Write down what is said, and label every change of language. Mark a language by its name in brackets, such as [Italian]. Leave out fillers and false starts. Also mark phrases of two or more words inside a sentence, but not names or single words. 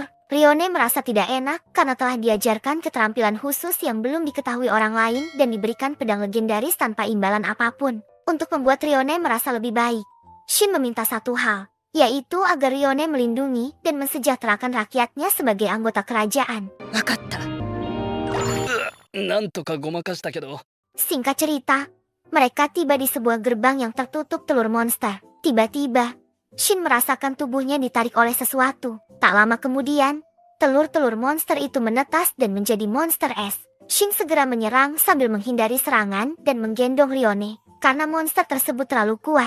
[Indonesian] Rione merasa tidak enak karena telah diajarkan keterampilan khusus yang belum diketahui orang lain dan diberikan pedang legendaris tanpa imbalan apapun. Untuk membuat Rione merasa lebih baik, Shin meminta satu hal, yaitu agar Rione melindungi dan mensejahterakan rakyatnya sebagai anggota kerajaan. [Japanese] わかったなんとかごまかしたけど。 [Indonesian] Singkat cerita, mereka tiba di sebuah gerbang yang tertutup telur monster. Tiba-tiba, Shin merasakan tubuhnya ditarik oleh sesuatu. Tak lama kemudian, telur-telur monster itu menetas dan menjadi monster es. Shin segera menyerang sambil menghindari serangan dan menggendong Rione, karena monster tersebut terlalu kuat.